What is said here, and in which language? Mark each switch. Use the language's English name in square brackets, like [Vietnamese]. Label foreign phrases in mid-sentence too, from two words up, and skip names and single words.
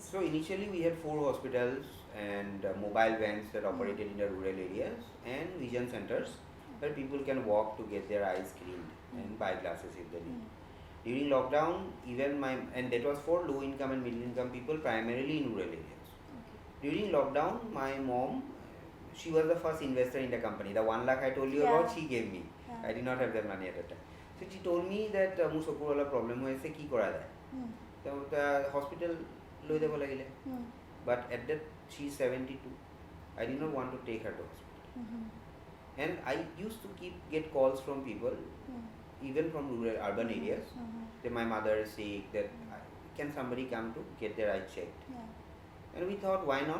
[English] So initially we had 4 hospitals and mobile vans that operated in the rural areas and vision centers where people can walk to get their eyes cleaned and buy glasses if they need. During lockdown, and that was for low income and middle income people, primarily in rural areas. During lockdown, my mom, she was the first investor in the company. The 1 lakh I told you about, she gave me. I did not have that money at that time. So she told me that [Assamese] মোৰ চকুৰ অলপ problem হৈ আছে, কি কৰা যায়? [English] So the hospital [Assamese] লৈ যাব লাগিলে. [English] But at that, she's 72. I did not want to take her to hospital. And I used to get calls from people, even from rural urban areas, that my mother is sick, that can somebody come to get their eyes checked? And we thought, why not?